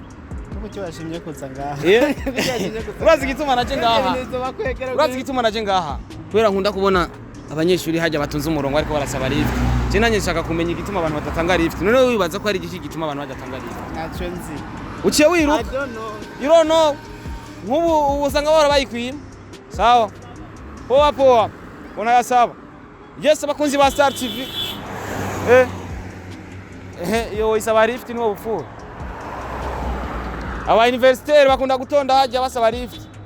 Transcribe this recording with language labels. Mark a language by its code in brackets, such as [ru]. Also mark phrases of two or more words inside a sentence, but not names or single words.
[rn] Kuko bashimye kuza ngaha. Urazi gituma naje ngaha. Urazi gituma naje ngaha. Kubera nkunda kubona abanyeshuri hajya batunze umurongo ariko barasaba lift. Je nanye nshaka kumenya igituma abantu batatanga lift. None wibaza ko ari igiki gituma abantu badatanga lift. Nacho nzi. Uciye wiruka? [en] I don't know. You don't know. [rn] Nk'ubu usanga bahora bayikwima. [sw] Sawa. Poa. Unayasaba. [rn] Yes abakunzi ba Star TV. Yo isaba lift ni wobufu. Aba universitaire bakunda gutonda hajya basaba lift.